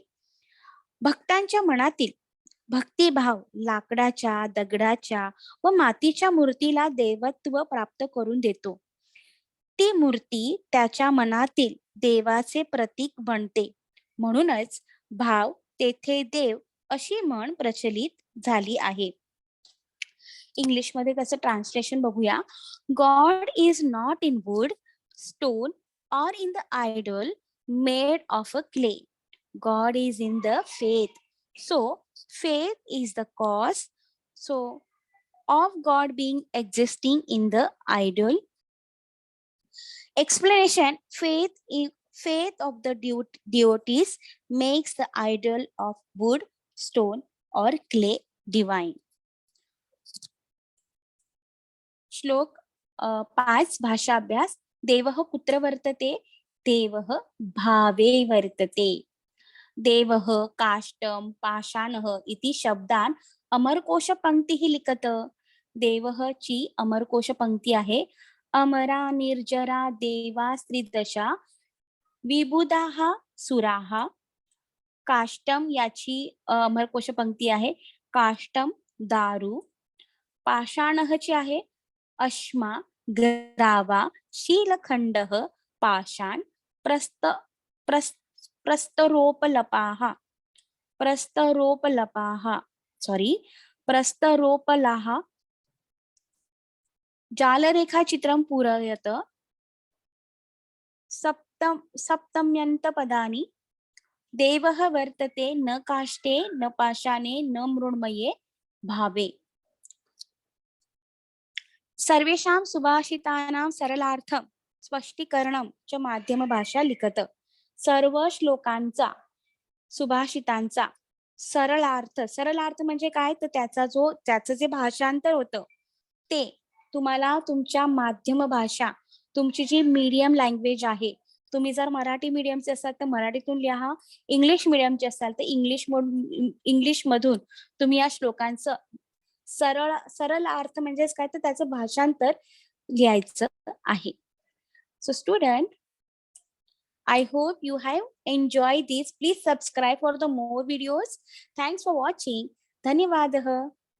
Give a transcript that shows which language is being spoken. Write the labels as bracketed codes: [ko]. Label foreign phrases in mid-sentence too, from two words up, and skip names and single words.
[mr] भक्तांच्या मनातील भक्तिभाव लाकडाच्या, दगडाच्या व मातीच्या मूर्तीला देवत्व प्राप्त करून देतो. ती मूर्ती त्याच्या मनातील देवाचे प्रतीक बनते. म्हणूनच भाव तेथे देव अशी म्हण प्रचलित झाली आहे. इंग्लिश मध्ये त्याचं ट्रान्सलेशन बघूया. [en] God is not in wood, stone or in the idol made of a clay. God is in the faith. So faith is the cause of God being existing in the idol. Explanation. Faith of the deities makes the idol of wood, stone or clay divine. [mr] श्लोक 5 भाषा अभ्यास. [sa] देवः कुत्र वर्तते? देवः भावे वर्तते. देवः काष्टम पाषाणः इति शब्दान अमरकोश पंक्ती लिखत. [mr] देवः ची अमरकोश पंक्ती आहे. [sa] अमरा निर्जरा देवा स्त्रीदशा विबुधाः सुराः. [mr] काष्टम याची अमरकोश पंक्ती आहे. [sa] काष्टम दारू. पाषाणः [mr] ची आहे [sa] अश्मा, ग्रावा, शीलखंडः, पाषाण. प्रस्तरोपलपाः, प्रस्तरोपलाः जालरेखा चित्रं पूरयत. सप्तम्यंत पदानि देवः वर्तते न काष्ठे न पाषाणे न मृण्मये भावे. सर्वेषां सुभाषितानां सरलार्थं स्पष्टीकरणं च माध्यमभाषा लिखत. [mr] सर्व श्लोकांचा सुभाषितांचा सरळ अर्थ म्हणजे काय, तर त्याचं जे भाषांतर होतं ते तुम्हाला तुमच्या माध्यम भाषा, तुमची जी [en] medium language [mr] आहे, तुम्ही जर मराठी मीडियमचे असाल तर मराठीतून लिहा, इंग्लिश मीडियमचे असाल तर इंग्लिश मधून तुम्ही या श्लोकांचं सरळ अर्थ म्हणजेच काय, तर त्याचं भाषांतर लिहायचं आहे. [en] so student, I hope you have enjoyed this. Please subscribe for the more videos. Thanks for watching. [mr] धन्यवाद.